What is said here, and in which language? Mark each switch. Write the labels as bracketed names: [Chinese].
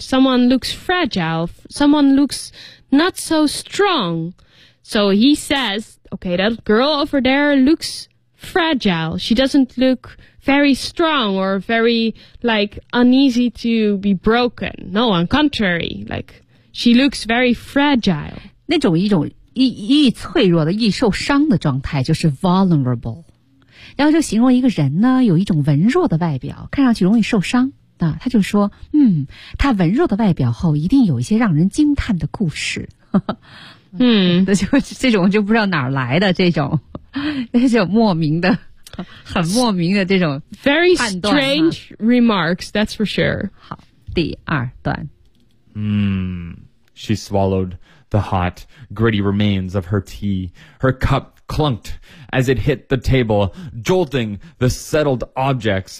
[English] Someone looks fragile. Someone looks not so strong. So he says, okay, that girl over there looksfragile. She doesn't look very strong or very, like, uneasy to be broken. No, on contrary. Like, she looks very fragile. [Chinese] 那种一种易脆弱的、易受伤的状态就是 vulnerable. 然后就形容一个人呢，有一种文弱的外表，看上去容易受伤。那他就说，嗯，他文弱的外表后一定有一些让人惊叹的故事。嗯，就这种就不知道哪儿来的这种。那些莫名的很莫名的这种 [English] Very strange remarks, that's for sure. [Chinese] 好，第二段。 [English] She swallowed the hot, gritty remains of her tea. Her cup clunked as it hit the table, jolting the settled objects.